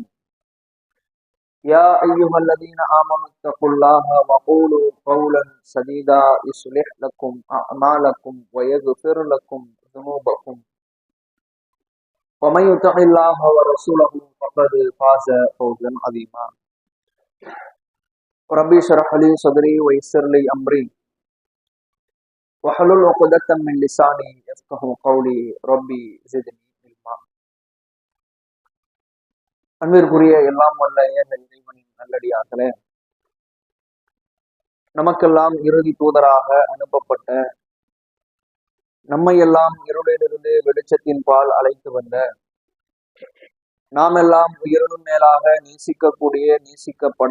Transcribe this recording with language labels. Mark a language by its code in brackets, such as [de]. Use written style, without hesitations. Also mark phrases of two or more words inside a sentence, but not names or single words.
[ar] يا أيها الذين آمنوا اتقوا الله وقولوا قولا سديدا يصلح لكم أعمالكم ويغفر لكم ذنوبكم ومن يطع الله ورسوله فقد فاز فوزا عظيما. ربي اشرح لي صدري ويسر لي أمري واحلل عقدة من لساني يفقهوا قولي ربي زدني علما. [ta] அன்பிற்குரிய எல்லாம் வல்ல ஏக இறைவனின் நல்லடியார்களே, நமக்கெல்லாம் இறுதி தூதராக அனுப்பப்பட்ட, நம்மையெல்லாம் இருளிலிருந்து வெளிச்சத்தின் பால் அழைத்து வந்த, நாம் எல்லாம் உயிரினும் மேலாக நேசிக்கப்பட